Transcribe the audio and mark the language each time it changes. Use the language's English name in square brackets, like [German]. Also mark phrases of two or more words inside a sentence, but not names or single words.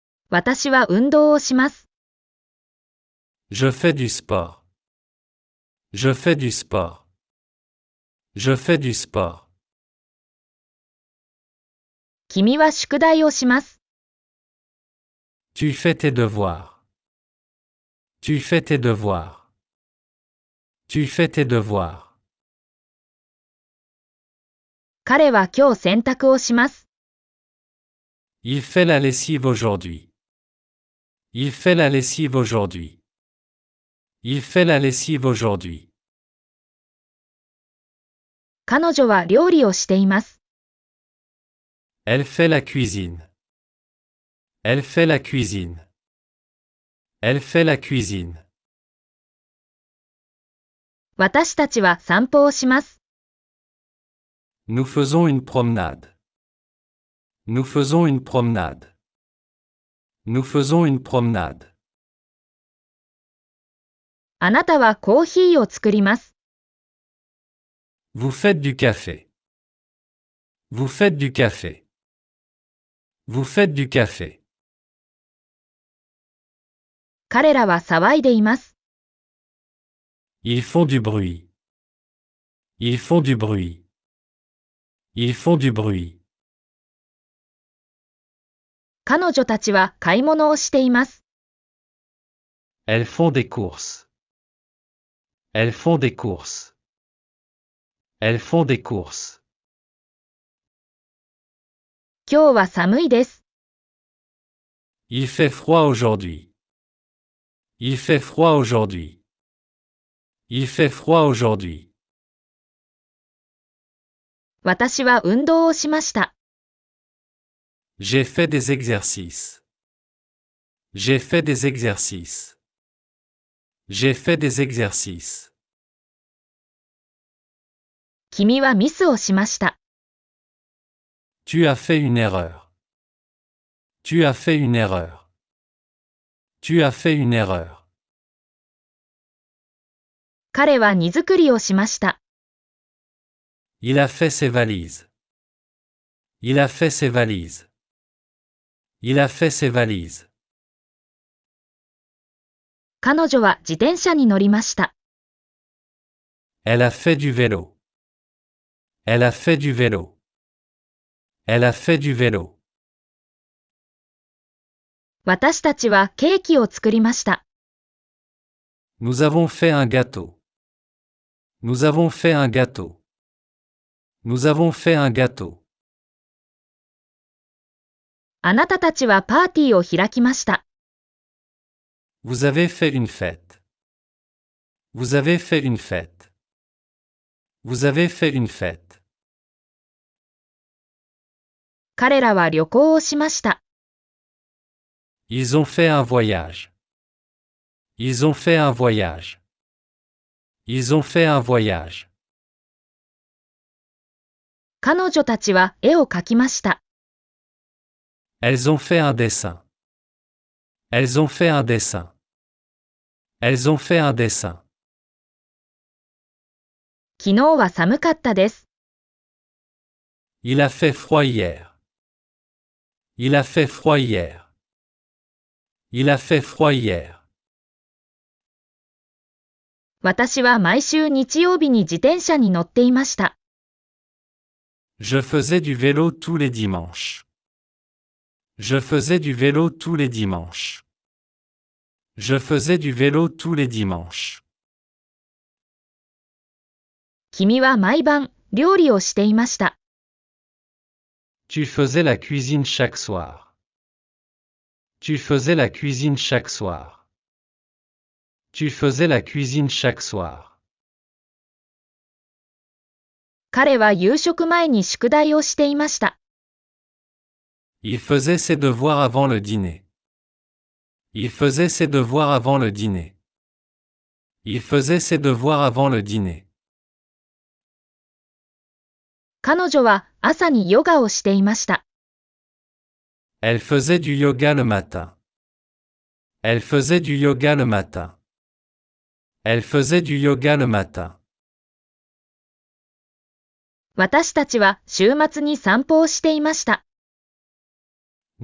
[Japanese] 私は運動をします。 [French] Je fais du sport. Je fais du sport. Je fais du sport. [Japanese] 君は宿題をします。 [French] Tu fais tes devoirs. Tu fais tes devoirs. Tu fais tes devoirs. [Japanese] 彼は今日洗濯をします。 [French] Il fait la lessive aujourd'hui. Il fait la lessive aujourd'hui. Il fait la lessive aujourd'hui. [Japanese] 彼女は料理をしています。 [French] Elle fait la cuisine. Elle fait la cuisine. Elle fait la cuisine. [Japanese] 私たちは散歩をします。 [French] Nous faisons une promenade. Nous faisons une promenade. Nous faisons une promenade. [Japanese] あなたはコーヒーを作ります。 [French] Vous faites du café. Vous faites du café. Vous faites du café. [Japanese] 彼らは騒いでいます。 [French] Ils font du bruit. Ils font du bruit. Ils font du bruit. [Japanese] 彼女たちは買い物をしています。 [French] Elles font des courses. Elles font des courses. Elles font des courses. [Japanese] 今日は寒いです。 [French] Il fait froid aujourd'hui. Il fait froid aujourd'hui. Il fait froid aujourd'hui. [Japanese] 私は運動をしました。 [French] J'ai fait des exercices. J'ai fait des exercices. J'ai fait des exercices. [Japanese] 君はミスをしました。 [French] Tu as fait une erreur. Tu as fait une erreur. Tu as fait une erreur. [Japanese] 彼は荷造りをしました。 [French] Il a fait ses valises. Il a fait ses valises. Il a fait ses valises. [Japanese] 彼女は自転車に乗りました。 [French] Elle a fait du vélo. Elle a fait du vélo. Elle a fait du vélo. [Japanese] 私たちはケーキを作りました。 [French] Nous avons fait un gâteau. Nous avons fait un gâteau. Nous avons fait un gâteau. [Japanese] あなたたちはパーティーを開きました。 [French] Vous avez fait une fête. Vous avez fait une fête. Vous avez fait une fête. [Japanese] 彼らは旅行をしました。 [French] Ils ont fait un voyage. Ils ont fait un voyage. Ils ont fait un voyage. [Japanese] 彼女たちは絵を描きました。 [French] Elles ont fait un dessin. Elles ont fait un dessin. Elles ont fait un dessin. [Japanese] 昨日は寒かったです。 [French] Il a fait froid hier. Il a fait froid hier. Il a fait froid hier. [Japanese] 私は毎週日曜日に自転車に乗っていました。 [French] Je faisais du vélo tous les dimanches. Je faisais du vélo tous les dimanches. Je faisais du vélo tous les dimanches. [Japanese] 君は毎晩料理をしていました。 [French] Tu faisais la cuisine chaque soir. Tu faisais la cuisine chaque soir. Tu faisais la cuisine chaque soir. [Japanese] 彼は夕食前に宿題をしていました。 [French] Il faisait ses devoirs avant le dîner. Il faisait ses devoirs avant le dîner. Il faisait ses devoirs avant le dîner. [Japanese] 彼女は朝にヨガをしていました。 [French] Elle faisait du yoga le matin. Elle faisait du yoga le matin. Elle faisait du yoga le matin. [Japanese] 私たちは週末に散歩をしていました。